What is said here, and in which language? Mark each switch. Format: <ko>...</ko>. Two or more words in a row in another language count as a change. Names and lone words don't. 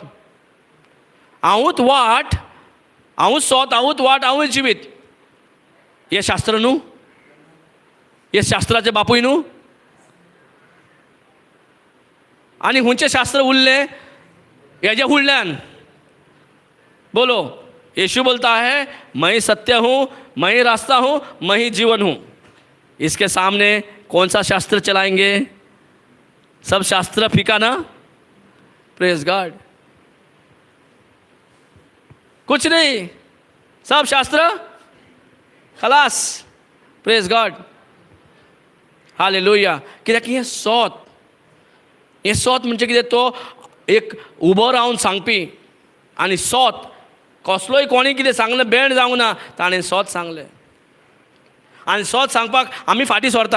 <kok>हांवूच वाट, हांवूच सोत, हांवूच वाट, हांवूच जिवीत. हे शास्त्र न्हू. हे शास्त्राचे बापूय न्हू. आनी खंयचें शास्त्र उरलें हेजे फुडल्यान.</kok> <hi>बोलो. यीशु बोलता है, मैं ही सत्य हूँ, मैं ही रास्ता हूँ, मैं ही जीवन हूँ. इसके सामने कौन सा शास्त्र चलाएंगे. सब शास्त्र फीका ना.</hi> <en>Praise God.</en> <hi>कुछ नहीं, सब शास्त्र खलास.</hi> <en>Praise God. Hallelujah.</en> <kok>कित्याक हें सोत म्हणजे कितें, तो एक उबो रावन सांगपी. आनी सोत कसलोय कोणी कितें सांगलें बेंड जावंक ना, ताणें सोत सांगलें. आनी सोत सांगपाक आमी फाटीं सरता.</kok>